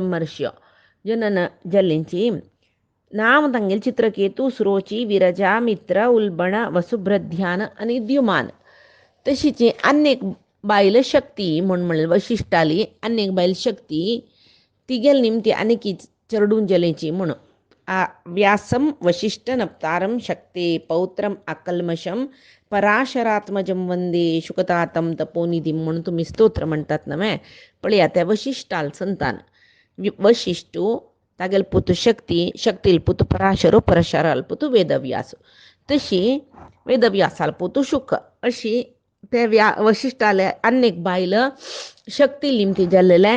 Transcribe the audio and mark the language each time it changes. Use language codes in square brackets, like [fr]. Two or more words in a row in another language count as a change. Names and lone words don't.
[kok] 7 ब्रह्मर्ष्य जनन जाल्लींची. नाम तांगेल चित्रकेतू सुरोची विरजा मित्र उल्बण वसुभ्रध्यान आणि द्युमान. तशीची अनेक बायल शक्ती म्हणून वशिष्टाली अनेक बायल शक्ती तिगेल निमती अनेकी चरडून जलेची म्हणून [sa] व्यासम वशिष्ठ नप्तारम शक्ते पौत्रम अकल्मशम पराशरात्मजम वंदे शुकतातम तपोनिधीम [kok] म्हणून तुम्ही स्तोत्र म्हणतात ना मै पळया त्या वशिष्ठाल संतान वशिष्ठू तागेल पुतू शक्तील पुतू पराशरो पराशराल पुतू वेदव्यास. तशी वेदव्यासाल पुतू शुक अशी त्या वशिष्ठाले अनेक बायल शक्ती लिमती जाल्लेले.